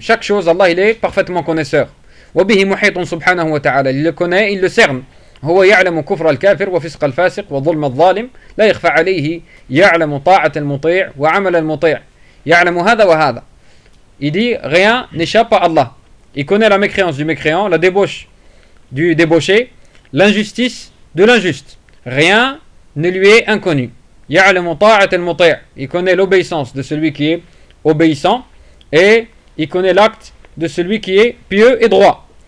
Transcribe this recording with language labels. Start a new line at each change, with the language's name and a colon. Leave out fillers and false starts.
French: Chaque chose Allah il est parfaitement connaisseur.
Arabic: وبه محيط سبحانه وتعالى.
French: Il le connaît, il le cerne.
Arabic: هو يعلم كفر الكافر وفسق الفاسق وظلم الظالم لا يخفى عليه يعلم طاعة المطيع وعمل المطيع. يعلم هذا وهذا.
French: Il dit rien n'échappe à Allah. Il connaît la mécréance du mécréant, la débauche du débauché, l'injustice de l'injuste. Rien ne lui est inconnu.
Arabic: يَعْلَمُ طَاعَةَ الْمُطَيْعِ.
French: Il connaît l'obéissance de celui qui est obéissant et il connaît l'acte de celui qui est pieux et droit.